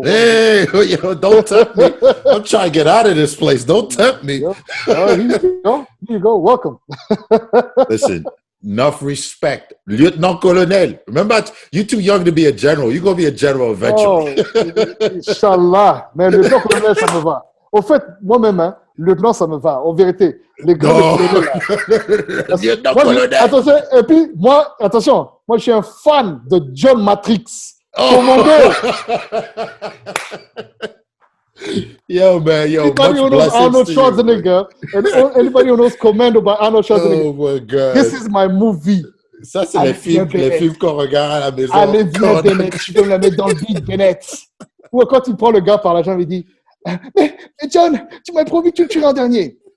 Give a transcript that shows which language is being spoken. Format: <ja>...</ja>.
<en>Hey, yo, don't tempt me. I'm trying to get out of this place. Don't tempt me. Here you go. Welcome. Listen. Enough respect. Lieutenant Colonel. Remember, you're too young to be a general. You're going to be a general eventually.</en> <fr>Oh, Inch'Allah. Mais Lieutenant Colonel, ça me va. Au fait, moi-même, hein, Lieutenant, ça me va. En vérité, les gars de Lieutenant Colonel. Attention, et puis, moi, je suis un fan de John Matrix. Commando.</fr> <en>Yo, man, anybody who knows Arnold Schwarzenegger, and anybody who knows Commando by Arnold Schwarzenegger, oh my God. This is my movie.</en> <fr>Ça, c'est les films qu'on regarde à la maison. Allez, viens, Bennett, je peux me la mettre dans le beat, Bennett. Ou quand il prend le gars par la jambe, il dit, mais John, tu m'as promis que tu le tuerais en dernier.</fr>